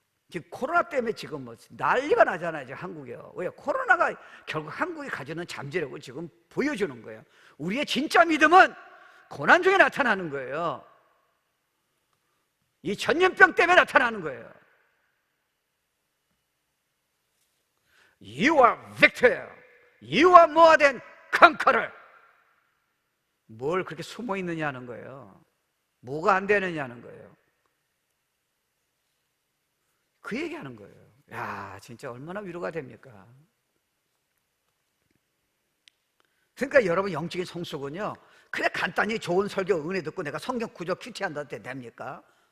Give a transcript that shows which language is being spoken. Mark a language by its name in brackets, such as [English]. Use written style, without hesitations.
[Korean] 지금 코로나 때문에 지금 뭐 난리가 나잖아요, 지금 한국이요. 왜? 코로나가 결국 한국이 가지는 잠재력을 지금 보여주는 거예요. 우리의 진짜 믿음은 고난 중에 나타나는 거예요. 이 전염병 때문에 나타나는 거예요. [English] You are victor. You are more than conqueror. [Korean] 뭘 그렇게 숨어 있느냐는 거예요. 뭐가 안 되느냐는 거예요. 그 얘기하는 거예요. 야, 진짜 얼마나 위로가 됩니까? 그러니까 여러분, 영적인 성숙은요, 그냥 간단히 좋은 설교 은혜 듣고 내가 성경 구절 큐티한다고 됩니까?